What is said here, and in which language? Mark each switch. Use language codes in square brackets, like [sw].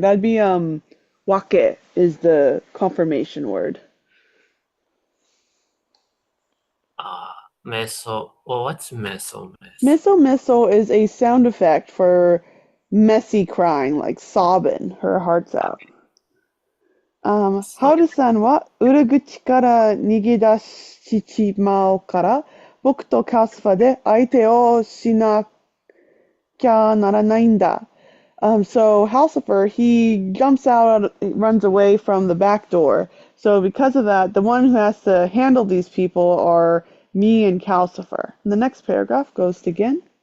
[en] That'd be wake is the confirmation word. Meso. Well, what's meso meso? Miso miso is a sound effect for messy crying, like sobbing her heart's out. So, [ja] ハウルさんは裏口から逃げ出しちまうから、僕とカスファで相手をしなきゃならないんだ. [en] So Halcifer, he jumps out, runs away from the back door. So because of that, the one who has to handle these people are me and Calcifer. And the next paragraph goes to Gin.